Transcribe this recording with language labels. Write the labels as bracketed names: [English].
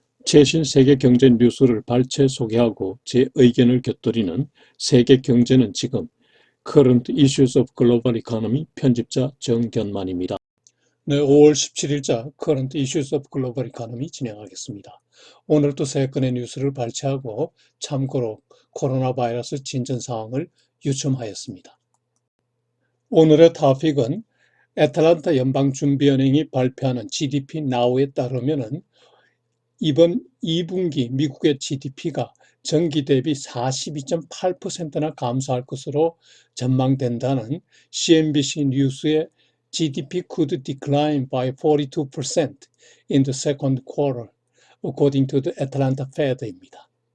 [Korean] 최신 세계 경제 뉴스를 발췌 소개하고 제 의견을 곁들이는 세계 경제는 지금 Current Issues of Global Economy 편집자 정견만입니다. 네, 5월 17일자 Current Issues of Global Economy 진행하겠습니다. 오늘도 세 건의 뉴스를 발췌하고 참고로 코로나 바이러스 진전 상황을 유념하였습니다. 오늘의 토픽은 애틀랜타 연방준비은행이 발표하는 GDP Now에 따르면은 이번 2분기 미국의 GDP가 전기 대비 42.8%나 감소할 것으로 전망된다는 CNBC 뉴스의 [English] GDP could decline by 42% in the second quarter, according to the Atlanta Fed [Korean] 입니다.